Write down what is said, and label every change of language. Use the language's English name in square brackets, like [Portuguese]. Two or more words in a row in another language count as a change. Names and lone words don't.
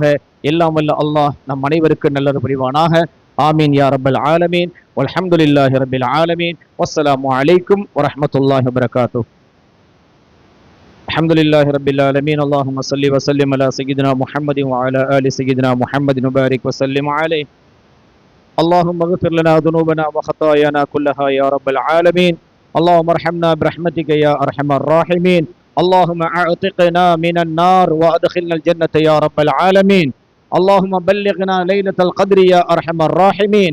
[Tamil] எல்லாம் வல்ல அல்லாஹ் நம் அனைவருக்கு நல்லது புரிவானாக. [Arabic] آمين يا رب العالمين. والحمد لله رب العالمين. والسلام عليكم ورحمة الله وبركاته. الحمد لله رب العالمين. اللهم صل وسلم على سيدنا محمد وعلى آل سيدنا محمد وبارك وسلم عليه. اللهم اغفر لنا ذنوبنا وخطايانا كلها يا رب العالمين. اللهم ارحمنا برحمتك يا ارحم الراحمين. اللهم اعتقنا من النار وادخلنا الجنة يا رب العالمين. اللهم بلغنا ليلة القدر يا ارحم الراحمين.